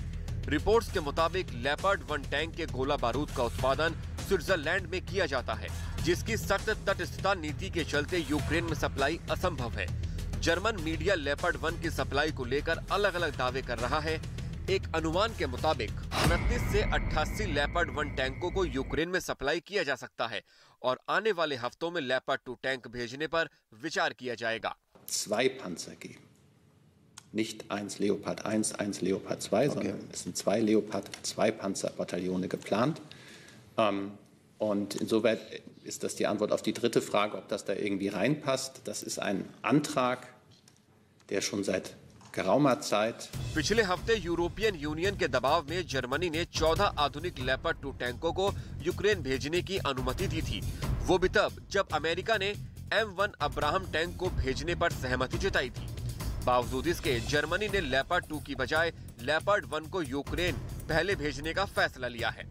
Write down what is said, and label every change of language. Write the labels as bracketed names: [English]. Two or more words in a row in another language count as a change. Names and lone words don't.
[Hindi] रिपोर्ट्स के मुताबिक लेपर्ड 1 टैंक के गोला बारूद का उत्पादन स्विट्जरलैंड में किया जाता है, जिसकी सख्त तटस्थता नीति के चलते यूक्रेन में सप्लाई असंभव है। जर्मन मीडिया लेपर्ड 1 की सप्लाई को लेकर अलग अलग दावे कर रहा है। एक अनुमान के मुताबिक 29 से 88 लेपर्ड 1 टैंकों को यूक्रेन में सप्लाई किया जा सकता है और आने वाले हफ्तों में लेपर्ड 2 टैंक भेजने पर विचार किया जाएगा। [German] 2 Panzer geben. Nicht 1 Leopard 1, 1 Leopard 2, sondern es sind 2 Leopard 2 Panzerbataillone geplant. Und insoweit ist das die Antwort auf die dritte Frage, ob das da irgendwie reinpasst. Das ist ein Antrag, der schon seit geraumer Zeit. [Hindi] पिछले हफ्ते यूरोपियन यूनियन के दबाव में जर्मनी ने 14 आधुनिक लेपर्ड 2 टैंकों को यूक्रेन भेजने की अनुमति दी थी। वो भी तब जब अमेरिका ने M1 अब्राहम टैंक को भेजने पर सहमति जताई थी। बावजूद इसके जर्मनी ने लेपर्ड 2 की बजाय लेपर्ड 1 को यूक्रेन पहले भेजने का फैसला लिया है।